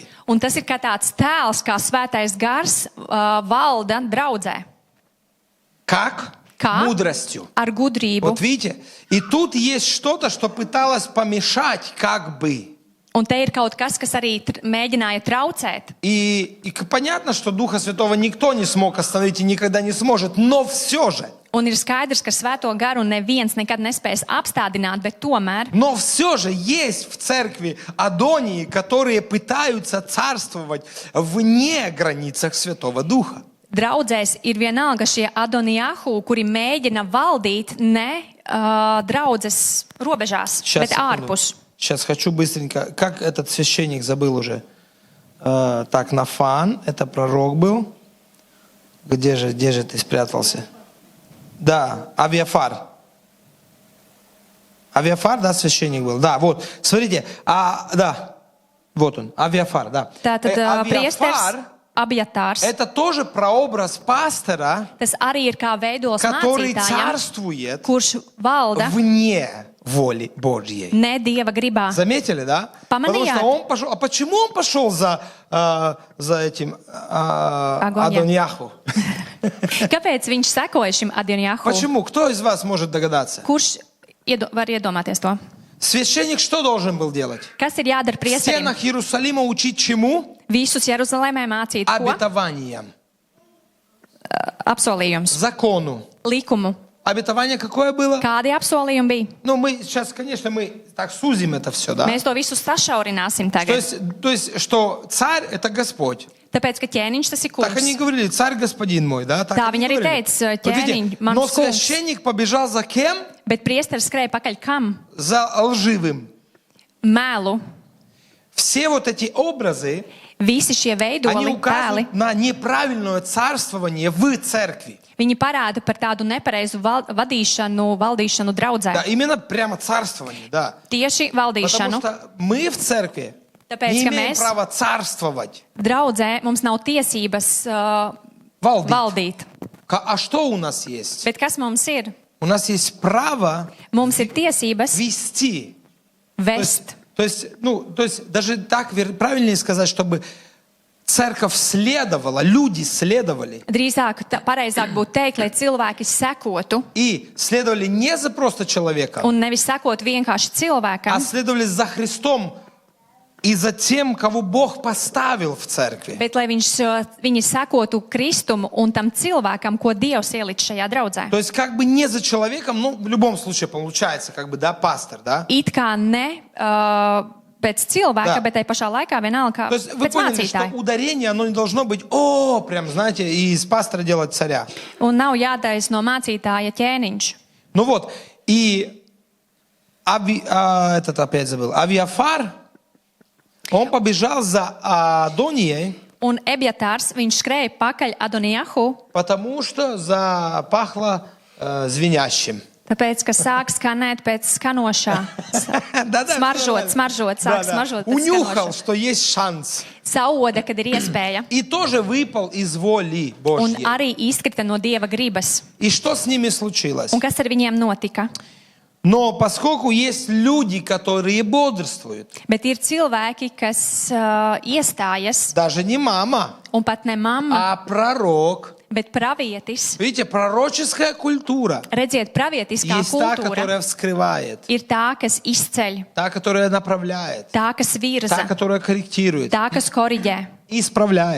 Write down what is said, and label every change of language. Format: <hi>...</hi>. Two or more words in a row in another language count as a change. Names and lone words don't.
<lv>Un tas ir kā tāds tēls, kā svētais gars valda draudzē.</lv> <ru>Как?</ru> <lv>Kā?</lv> <ru>Мудростью.</ru> <lv>Ar gudrību.</lv> <ru>Вот видите? И тут есть что-то, что пыталось помешать как бы.</ru> <lv>Un te ir kaut kas, kas arī mēģināja traucēt.</lv> <ru>И понятно, что Духа Святого никто не смог остановить и никогда не сможет, но все же.</ru> <lv>Un ir skaidrs, ka svēto garu neviens nekad nespēs apstādināt, bet tomēr.</lv> <ru>Но все же есть в церкви Адонии, которые пытаются царствовать вне границах Святого Духа.</ru> <lv>draudzēs ir vienalga šie Adonijahu, kuri mēģina valdīt ne draudzes robežās, bet ārpus.</lv> <ru>Сейчас хочу быстренько. Как этот священник забыл уже? Так, Нафан, это пророк был. Где же ты спрятался? Да, Авиафар. Авиафар, да, священник был. Да, вот, смотрите, да, вот он, Авиафар, да.</ru> <lv>Tātad priesteris Abjatārs.</lv> <ru>Это тоже прообраз пастора,</ru> <lv>Tas arī ir kā veidols</lv> <ru>который</ru> <lv>mācītājam,</lv> <ru>царствует</ru> <lv>kurš valda</lv> <ru>вне воли Божьей.</ru> <lv>ne Dieva gribā.</lv> <ru>Заметили, да? Потому</ru> <lv>Поманījāt.</lv> <ru>что он пошел. А почему он пошел за этим Адоньяху?</ru> <lv>Kāpēc viņš sekoja šim Adonijahu?</lv> <ru>Почему? Кто из вас может догадаться?</ru> <lv>Kurš var iedomāties to?</lv> <ru>Священник что должен был делать?</ru> <lv>Kas ir jādara</lv> <ru>В</ru> <lv>priesterim?</lv> <ru>стенах Иерусалима учить чему?</ru> <lv>Visus Jeruzalemē mācīt ko?</lv> <ru>Обетованиям.</ru> <lv>Apsolījums,</lv> <ru>Закону.</ru> <lv>likumu.</lv> <ru>Обетование какое было?</ru> <lv>Kādi apsolījumi bija?</lv> <ru>Ну, мы сейчас, конечно, мы так сузим это все, да?</ru> <lv>Mēs to visu sašaurināsim tagad.</lv> <ru>То есть, что царь – это Господь.</ru> <lv>Tāpēc, ka ķēniņš tas ir</lv> <ru>Так они</ru> <lv>kungs.</lv> <ru>говорили, царь господин мой, да? Так Да, они</ru> <lv>viņi arī</lv> <ru>говорили.</ru> <lv>teica,</lv> <ru>Вот видите,</ru> <lv>ķēniņ, mans</lv> <ru>но</ru> <lv>kungs.</lv> <ru>священник побежал за кем?</ru> <lv>Bet priesteris skrēja pakaļ kam?</lv> <ru>За лживым.</ru> <lv>Melu.</lv> <ru>Все вот эти образы,</ru> <lv>Visi šie</lv> <ru>они</ru> <lv>veidoli, tēli,</lv> <ru>указывают на неправильное царствование в церкви.</ru> <lv>viņi parāda par tādu nepareizu valdīšanu draudzē.</lv> <ru>Да, именно прямо царствование, да.</ru> <lv>Tieši</lv> <ru>Потому</ru> <lv>valdīšanu.</lv> <ru>что мы в церкви</ru> <lv>Tāpēc,</lv> <ru>не</ru> <lv>ka</lv> <ru>имеем</ru> <lv>mēs</lv> <ru>права царствовать,</ru> <lv>draudzē mums nav tiesības</lv> <ru>валдить.</ru> <lv>valdīt.</lv> <ru>А что у нас есть?</ru> <lv>Bet kas mums ir?</lv> <ru>У нас есть право</ru> <lv>Mums ir tiesības</lv> <ru>вести.</ru> <lv>vest.</lv> <ru>То есть даже так правильнее сказать, чтобы церковь следовала, люди следовали.</ru> <lv>Drīzāk, pareizāk būtu teikt, lai cilvēki sekotu</lv> <ru>И следовали не за просто человеком,</ru> <lv>un nevis sekot vienkārši</lv> <ru>а</ru> <lv>cilvēkam,</lv> <ru>следовали за Христом и за тем, кого Бог поставил в церкви.</ru> <lv>bet lai viņi sekotu Kristumu un tam cilvēkam, ko Dievs ielic šajā draudzē.</lv> <ru>То есть как бы не за человеком, ну в любом случае получается, как бы, да, пастор, да?</ru> <lv>It kā ne pēc cilvēka,</lv> <ru>Да.</ru> <lv>bet tai pašā laikā vienalga</lv> <ru>То есть вы</ru> <lv>pēc</lv> <ru>поняли, что</ru> <lv>mācītāja.</lv> <ru>ударение, оно не должно быть, прям, знаете, и из пастора делать царя.</ru> <lv>Un nav jātais no mācītāja ķēniņš.</lv> <ru>Ну вот, и этот опять забыл, Авиафар, он побежал за Адонией,</ru> <lv>Un Ebjatārs, viņš skrēja pakaļ Adonijahu,</lv> <ru>потому что запахло звенящим.</ru> <lv>tāpēc, ka sāk skanēt pēc skanošā. Smaržot, sāk smaržot pēc</lv> <ru>Унюхал,</ru> <lv>skanošā.</lv> <ru>что есть шанс.</ru> <lv>Sauda, kad ir iespēja.</lv> <ru>И тоже выпал из воли</ru> <lv>Un</lv> <ru>Божьей.</ru> <lv>arī izkrita no Dieva gribas.</lv> <ru>И что с ними случилось?</ru> <lv>Un kas ar viņiem notika?</lv> <ru>Но поскольку есть люди, которые бодрствуют,</ru> <lv>Bet ir cilvēki, kas iestājas,</lv> <ru>даже не мама,</ru> <lv>un pat ne mamma,</lv> <ru>а пророк.</ru> <lv>bet pravietis.</lv> <ru>Видите, пророческая культура</ru> <lv>Redziet, pravietiskā</lv> <ru>есть та,</ru> <lv>kultūra</lv> <ru>которая вскрывает,</ru> <lv>ir tā, kas izceļ,</lv> <ru>та, которая направляет,</ru> <lv>tā, kas</lv> <ru>та,</ru> <lv>virza,</lv> <ru>которая корректирует,</ru> <lv>tā, kas koriģē</lv> <ru>исправляет.</ru>